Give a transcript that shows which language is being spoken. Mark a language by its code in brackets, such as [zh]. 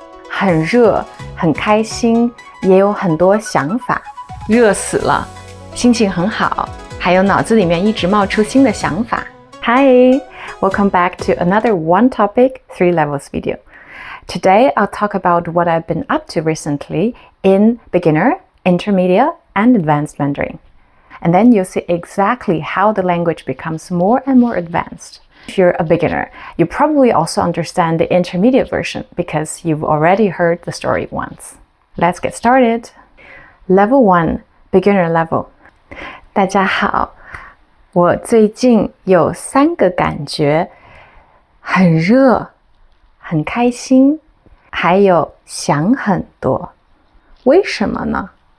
[zh] 很热，很开心，也有很多想法。热死了，心情很好，还有脑子里面一直冒出新的想法。 [en] Hi, welcome back to another One Topic, 3 Levels video. Today, I'll talk about what I've been up to recently in beginner, intermediate, and advanced Mandarin. And then you'll see exactly how the language becomes more and more advanced. If you're a beginner, you probably also understand the intermediate version because you've already heard the story once. Let's get started. Level 1, beginner level. [zh] 大家好，我最近有3个感觉，很热，很开心，还有想很多。为什么呢？